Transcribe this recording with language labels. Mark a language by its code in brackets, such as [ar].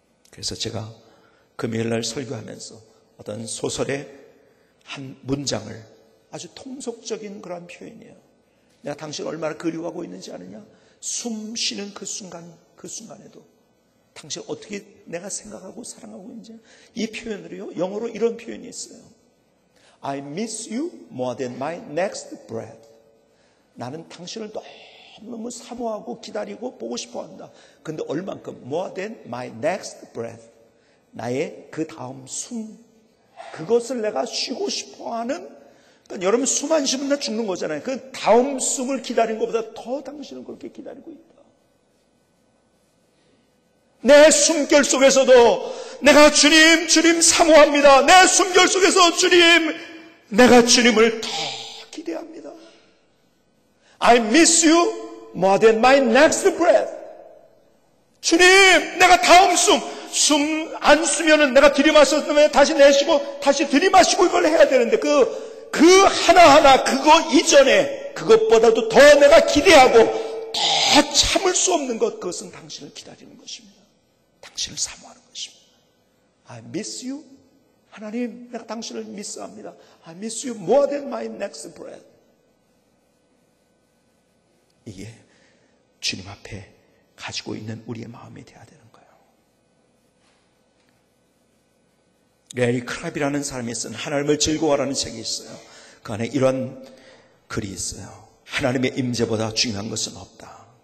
[ko] 그래서 제가 금요일날 설교하면서 어떤 소설의 한 문장을, 아주 통속적인 그런 표현이에요. 내가 당신을 얼마나 그리워하고 있는지 아느냐? 숨 쉬는 그 순간에도 당신 어떻게 내가 생각하고 사랑하고 있는지. 이 표현으로요, 영어로 이런 표현이 있어요. [en] I miss you more than my next breath. [ko] 나는 당신을 너무 사모하고 기다리고 보고 싶어 한다. 근데 얼만큼? [en] More than my next breath. [ko] 나의 그 다음 숨, 그것을 내가 쉬고 싶어 하는. 그러니까 여러분 숨 안 쉬면 나 죽는 거잖아요. 그 다음 숨을 기다린 것보다 더 당신을 그렇게 기다리고 있다. 내 숨결 속에서도 내가 주님 사모합니다. 내 숨결 속에서 내가 주님을 더 기대합니다. [en] I miss you more than my next breath. [ko] 주님, 내가 다음 숨 안 쓰면은 내가 들이마셨으면 다시 내쉬고 다시 들이마시고 이걸 해야 되는데 그 하나하나 그거 이전에 그것보다도 더 내가 기대하고 더 참을 수 없는 것, 그것은 당신을 기다리는 것입니다. 당신을 사모하는 것입니다. [en] I miss you. [ko] 하나님, 내가 당신을 미스합니다. [en] I miss you more than my next breath. [ko] 이게 주님 앞에 가지고 있는 우리의 마음이 되어야 되는 거예요. 레리 크랍이라는 사람이 쓴 하나님을 즐거워하라는 책이 있어요. 그 안에 이런 글이 있어요. 하나님의 임재보다 중요한 것은 없다.